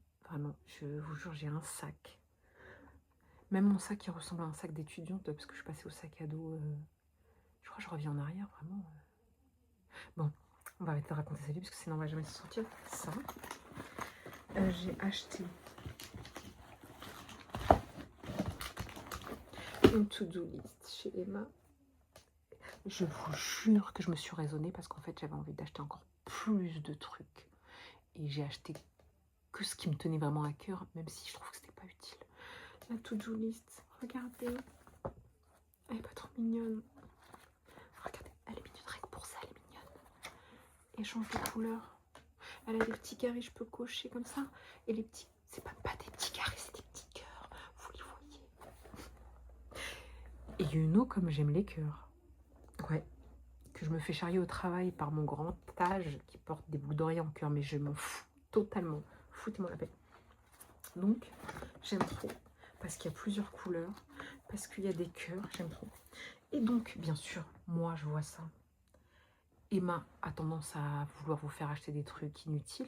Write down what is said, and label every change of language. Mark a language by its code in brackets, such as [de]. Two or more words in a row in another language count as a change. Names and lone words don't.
[fr] Vraiment, je vous jure, j'ai un sac. Même mon sac qui ressemble à un sac d'étudiante, parce que je suis passée au sac à dos. Je crois que je reviens en arrière, vraiment. Bon, on va arrêter de raconter sa vie, parce que sinon on va jamais se sortir. Ça. J'ai acheté une [en] to-do list [fr] chez Emma. Je vous jure que je me suis raisonnée parce qu'en fait j'avais envie d'acheter encore plus de trucs. Et j'ai acheté que ce qui me tenait vraiment à cœur, même si je trouve que c'était pas utile. La [en] to-do list, [fr] regardez. Elle est pas trop mignonne. Regardez, elle est mignonne, rien que pour ça, elle est mignonne. Elle change de couleur. Elle a des petits carrés, je peux cocher comme ça. Et les petits, c'est pas des petits carrés, c'est des petits cœurs. Vous les voyez. Et [en] you know [fr] comme j'aime les cœurs. Ouais. Que je me fais charrier au travail par mon grand âge qui porte des boucles d'oreilles en cœur, mais je m'en fous totalement. Foutez-moi la paix. Donc, j'aime trop. Parce qu'il y a plusieurs couleurs. Parce qu'il y a des cœurs, j'aime trop. Et donc, bien sûr, moi, je vois ça. Emma a tendance à vouloir vous faire acheter des trucs inutiles.